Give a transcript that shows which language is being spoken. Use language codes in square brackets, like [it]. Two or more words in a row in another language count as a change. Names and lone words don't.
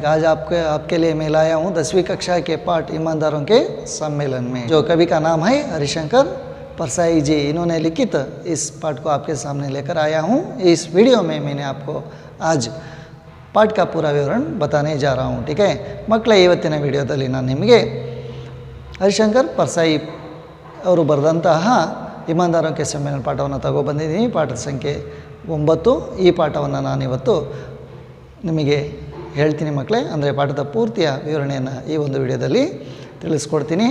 [hi] आज आपके लिए मैं लाया हूँ 10वीं कक्षा के पाठ ईमानदारों के सम्मेलन में। जो कवि का नाम है हरिशंकर परसाई जी, इन्होंने लिखित इस पाठ को आपके सामने लेकर आया हूँ। इस वीडियो में मैंने आपको आज पाठ का पूरा विवरण बताने जा रहा हूँ। ठीक है [kn] ಮಕ್ಕಳೇ, ಇವತ್ತಿನ ವಿಡಿಯೋದಲ್ಲಿ ನಾನು ನಿಮಗೆ ಹರಿಶಂಕರ್ ಪರ್ಸಾಯಿ ಅವರು ಬರೆದಂತಹ ಇಮಾನ್ದಾರೋं के सम्मेलन ಪಾಠವನ್ನು ತಗೊಬಂದಿದ್ದೀನಿ। ಪಾಠದ ಸಂಖ್ಯೆ 9। ಈ ಪಾಠವನ್ನು ನಾನಿವತ್ತು ನಿಮಗೆ ಹೇಳ್ತೀನಿ ಮಕ್ಕಳೇ, ಅಂದರೆ ಪಾಠದ ಪೂರ್ತಿಯ ವಿವರಣೆಯನ್ನು ಈ ಒಂದು ವಿಡಿಯೋದಲ್ಲಿ ತಿಳಿಸ್ಕೊಡ್ತೀನಿ।